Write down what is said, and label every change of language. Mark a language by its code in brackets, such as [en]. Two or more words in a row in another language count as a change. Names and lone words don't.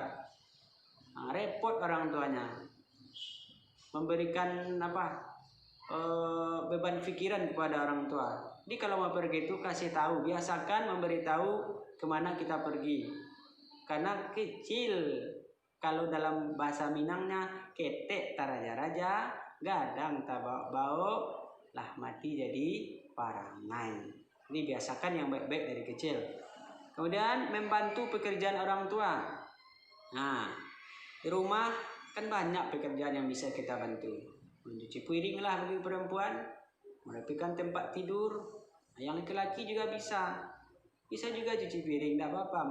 [id] Repot orang tuanya. Memberikan beban pikiran kepada orang tua. Jadi kalau mau pergi itu kasih tahu, biasakan memberitahu kemana kita pergi. Karena kecil, kalau dalam bahasa Minangnya, [min] ketek taraja-raja, gadang tabak-bau, lah mati jadi parangai. [id] Ini biasakan yang baik-baik dari kecil. Kemudian membantu pekerjaan orang tua. Di rumah kan banyak pekerjaan yang bisa kita bantu. Mencuci piring lah bagi perempuan, merapikan tempat tidur. Yang laki-laki juga bisa. Bisa juga cuci piring, tidak apa-apa.